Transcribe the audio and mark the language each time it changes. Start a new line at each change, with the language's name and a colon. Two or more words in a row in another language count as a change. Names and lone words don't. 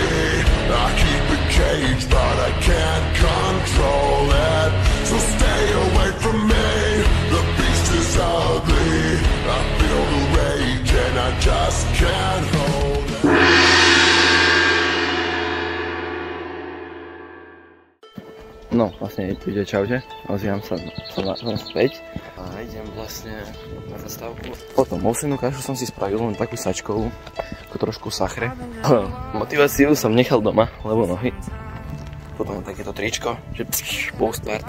English: I keep it caged, but I can't control it. So stay away from me, the beast is ugly. I feel the rage and I just can't hold it.
Slovak: No, vlastne ide čaute, ozývam sa späť a idem vlastne na zastávku. Potom ovsennú kašu som si spravil, len takú sačkovú, ako trošku sachre. Motiváciu som nechal doma, lebo nohy. Potom takéto tričko, že
English: post party.